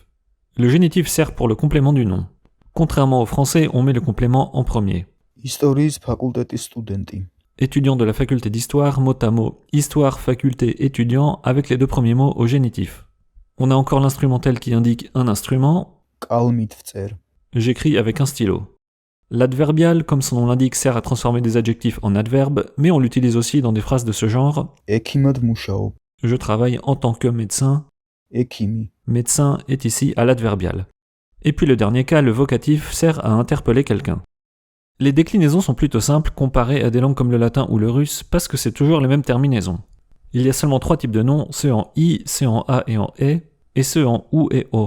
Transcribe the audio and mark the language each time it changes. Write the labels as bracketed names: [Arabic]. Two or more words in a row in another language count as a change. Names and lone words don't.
[French] Le génitif sert pour le complément du nom. Contrairement au français, on met le complément en premier. [Georgian] ისტორიის ფაკულტეტის სტუდენტი. [French] étudiant de la faculté d'histoire, mot à mot, histoire, faculté, étudiant, avec les deux premiers mots au génitif. On a encore l'instrumentel qui indique un instrument. [Georgian] კალმით ვწერ. [French] J'écris avec un stylo. L'adverbial, comme son nom l'indique, sert à transformer des adjectifs en adverbes, mais on l'utilise aussi dans des phrases de ce genre. [Georgian] ექიმად მუშაობ. [French] Je travaille en tant que médecin. [Georgian] ექიმი. [French] Médecin est ici à l'adverbial. Et puis le dernier cas, le vocatif, sert à interpeller quelqu'un. Les déclinaisons sont plutôt simples comparées à des langues comme le latin ou le russe parce que c'est toujours les mêmes terminaisons. Il y a seulement 3 types de noms, ceux en i, ceux en a et en e, et ceux en ou et o.